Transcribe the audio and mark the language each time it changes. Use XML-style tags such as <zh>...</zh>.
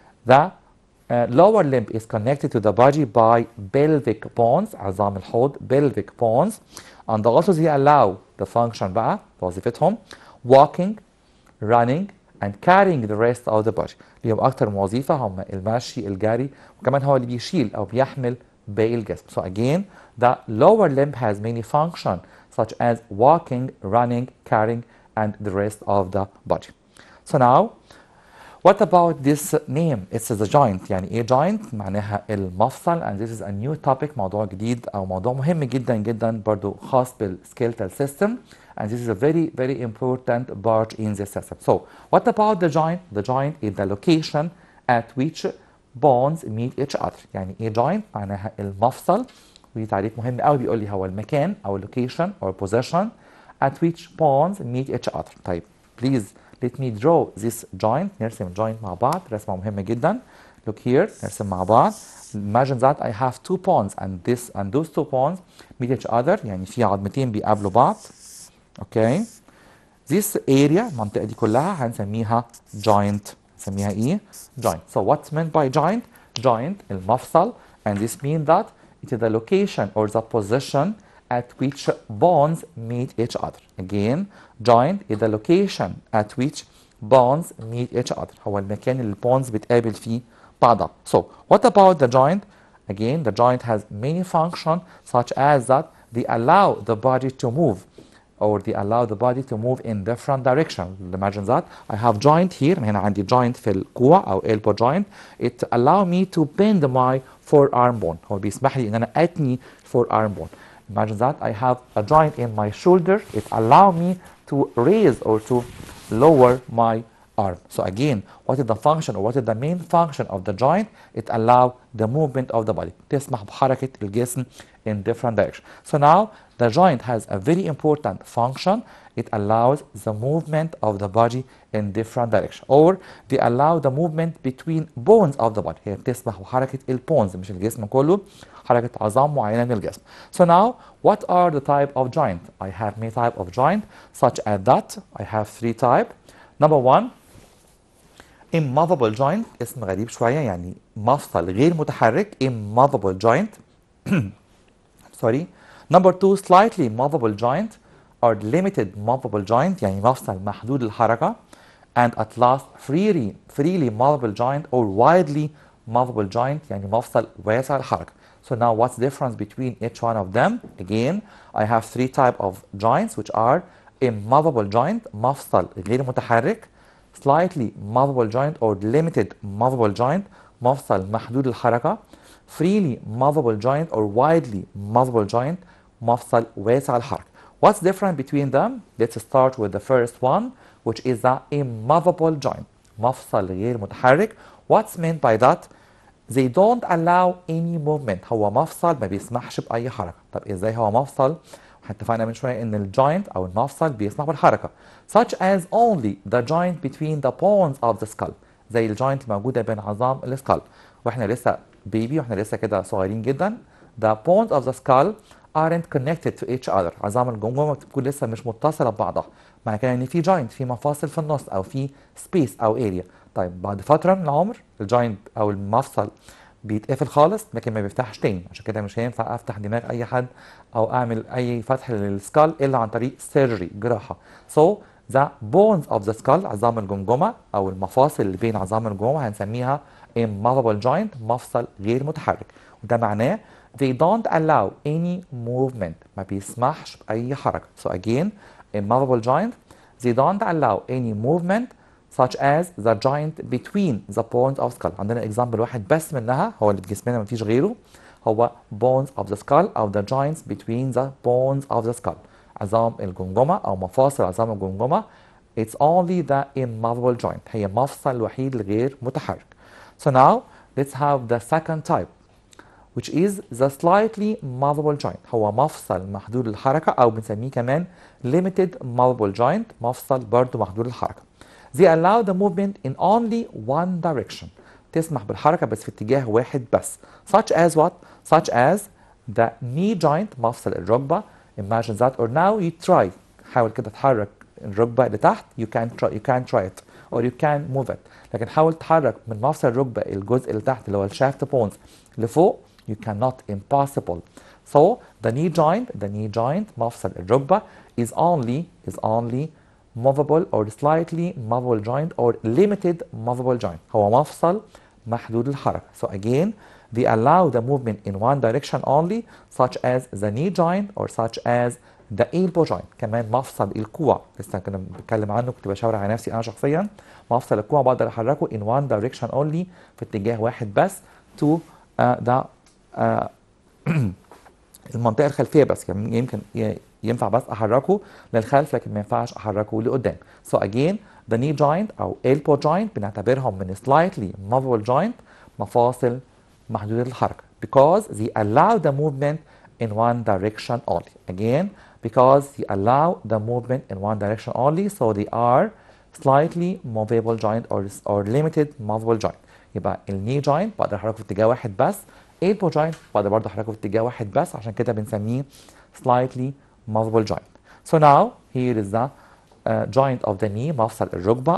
<en>The lower limb is connected to the body by pelvic bones</en> <ar>عظام الحوض</ar> <en>pelvic bones and also they allow the function</en> <ar>بقى وظيفتهم</ar> <en>walking, running and carrying the rest of the body.</en> <ar>ليهم اكتر من وظيفة هم المشي الجري وكمان هو اللي بيشيل او بيحمل باقي الجسم.</ar> <en>So again, the lower limb has many functions such as walking, running, carrying, and the rest of the body. So now, what about this name? It's the joint.</en> <ar>يعني ايه joint؟ معناها المفصل.</ar> <en>And this is a new topic.</en> <ar>موضوع جديد أو موضوع مهم جدا جدا برضو خاص بالskeletal system.</ar> <en>And this is a very very important part in the system. So what about the joint? The joint is the location at which bones meet each other.</en> <ar>يعني ايه joint؟ معناها المفصل. ودي تعريف مهم قوي بيقول لي هو المكان أو</ar> <en>location or position at which bones meet each other. طيب please let me draw this joint.</en> <ar>نرسم joint مع بعض. رسمة مهمة جدا.</ar> <en>Look here.</en> <ar>نرسم مع بعض.</ar> <en>Imagine that I have two bones and those two bones meet each other.</en> <ar>يعني في عظمتين بيقابلوا بعض.</ar> <en>Okay. This area</en> <ar>المنطقة دي كلها هنسميها joint. هنسميها ايه؟ joint.</ar> <en>So what's meant by joint? Joint المفصل. And this means that it is the location or the position at which bones meet each other. Again, joint is the location at which bones meet each other.</en> <ar>هو المكان اللي bones بتقابل فيه بعضها.</ar> <en>So, what about the joint? Again, the joint has many functions such as that they allow the body to move or they allow the body to move in different directions. Imagine that I have joint here.</en> <ar>هنا عندي joint في الكوع أو elbow joint.</ar> <en>It allow me to bend my forearm bone.</en> <ar>هو بيسمح لي إن أنا أتني forearm bone.</ar> <en>Imagine that I have a joint in my shoulder. It allow me to raise or to lower my arm. So again, what is the function or what is the main function of the joint? It allow the movement of the body.</en> <ar>تسمح بحركة الجسم</ar> <en>in different directions. So now the joint has a very important function. It allows the movement of the body in different directions, or they allow the movement between bones of the body.</en> <ar>هي بتسمح بحركة البونز مش الجسم كله، حركة عظام معينة من الجسم.</ar> <en>So now, what are the type of joint? I have many type of joint, such as that. I have three type. Number one, immovable joint.</en> <ar>اسم غريب شوية يعني مفصل غير متحرك.</ar> <en>Immovable joint. Sorry. Number two, slightly movable joint or limited movable joint.</en> <ar>يعني مفصل محدود الحركة.</ar> <en>And at last, freely movable joint or widely movable joint.</en> <ar>يعني مفصل واسع الحركة.</ar> <en>So now what's the difference between each one of them? Again, I have three type of joints which are immovable joint,</en> <ar>مفصل غير متحرك,</ar> <en>slightly movable joint or limited movable joint,</en> <ar>مفصل محدود الحركة,</ar> <en>freely movable joint or widely movable joint,</en> <ar>مفصل واسع الحركة.</ar> <en>What's different between them? Let's start with the first one, which is the immovable joint,</en> <ar>مفصل غير متحرك.</ar> <en>What's meant by that? They don't allow any movement.</en> <ar>هو مفصل ما بيسمحش بأي حركة. طب إزاي هو مفصل؟ اتفقنا من شوية إن الجوينت أو المفصل بيسمح بالحركة.</ar> <en>Such as only the joint between the bones of the skull.</en> <ar>زي الجوينت الموجودة بين عظام السكال. وإحنا لسه بيبي وإحنا لسه كده صغيرين جدا.</ar> <en>The bones of the skull aren't connected to each other.</en> <ar>عظام الجمجمة بتكون لسه مش متصلة ببعضها. معنى كده إن في جوينت، في مفاصل في النص أو في سبيس أو اريا. طيب بعد فترة من العمر الجوينت أو المفصل بيتقفل خالص لكن ما بيفتحش تاني. عشان كده مش هينفع افتح دماغ اي حد او اعمل اي فتح للسكال الا عن طريق سيرجري، جراحه.</ar> <en>So the bones of the skull</en> <ar>عظام الجمجمه او المفاصل اللي بين عظام الجمجمه هنسميها</ar> <en>immovable joint،</en> <ar>مفصل غير متحرك. وده معناه</ar> <en>they don't allow any movement،</en> <ar>ما بيسمحش باي حركه.</ar> <en>So again immovable joint they don't allow any movement such as the joint between the bones of skull.</en> <ar>عندنا example واحد بس منها هو اللي بجسمنا مفيش غيره، هو</ar> <en>bones of the skull</en> <ar>أو</ar> <en>the joints between the bones of the skull.</en> <ar>عظام الجمجمة أو مفاصل عظام الجمجمة.</ar> <en>It's only the immovable joint.</en> <ar>هي مفصل الوحيد الغير متحرك.</ar> <en>So now let's have the second type which is the slightly movable joint.</en> <ar>هو مفصل محدود الحركة أو بنسميه كمان</ar> <en>limited movable joint،</en> <ar>مفصل برضه محدود الحركة.</ar> <en>They allow the movement in only one direction.</en> <ar>تسمح بالحركة بس في اتجاه واحد بس.</ar> <en>Such as what? Such as the knee joint،</en> <ar>مفصل الركبة.</ar> <en>Imagine that or now you try.</en> <ar>حاول كده تحرك الركبة لتحت.</ar> <en>You can't try it or you can't move it.</en> <ar>لكن حاول تحرك من مفصل الركبة الجزء اللي تحت اللي هو الشافت بونز لفوق.</ar> <en>You cannot. Impossible. So the knee joint</en> <ar>مفصل الركبة</ar> <en>is only movable or slightly movable joint or limited movable joint.</en> <ar>هو مفصل محدود الحركة.</ar> <en>So again they allow the movement in one direction only such as the knee joint or such as the elbow joint.</en> <ar>كمان مفصل الكوع لسه كنا بنتكلم عنه، كنت بشاور على نفسي انا شخصيا. مفصل الكوع بقدر احركه</ar> <en>in one direction only</en> <ar>في اتجاه واحد بس to the المنطقه الخلفيه بس، يعني يمكن ينفع بس احركه للخلف لكن ما ينفعش احركه لقدام.</ar> <en>So again the knee joint او elbow joint بنعتبرهم من slightly movable joint</en> <ar>مفاصل محدودة الحركة</ar> <en>because they allow the movement in one direction only. Again because they allow the movement in one direction only so they are slightly movable joint or limited movable joint.</en> <ar>يبقى الني joint بقدر احركه في اتجاه واحد بس، elbow joint بقدر برضه احركه في اتجاه واحد بس، عشان كده بنسميه</ar> <en>slightly movable joint. So now here is the joint of the knee</en> <ar>مفصل الركبة.</ar>